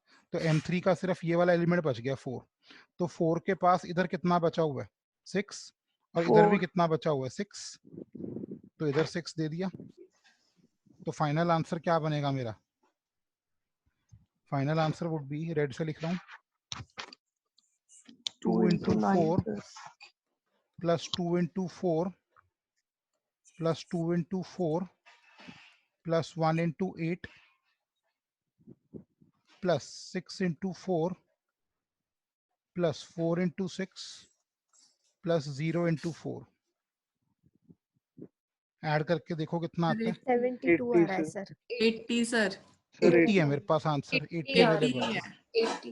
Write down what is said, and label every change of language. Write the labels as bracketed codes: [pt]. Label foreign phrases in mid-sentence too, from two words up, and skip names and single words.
[hi] तो M3 का सिर्फ ये वाला एलिमेंट बच गया 4। तो 4 के पास इधर कितना बचा हुआ है? 6। और इधर भी कितना बचा हुआ है? 6। तो इधर 6 दे दिया। तो [en] final answer [hi] क्या बनेगा मेरा? [en] final answer would be, [hi] रेड से लिख रहा हूँ, [en] 2 into 4 plus 2 into 4 plus 2 into 4 plus 1 into 8 plus 6 into 4 plus 4 into 6 plus 0 into 4। [hi] ऐड करके देखो कितना आता है। 72 आ रहा है सर। 80 सर। 80 है मेरे पास आंसर, 80 80 अवेलेबल है। है। 80।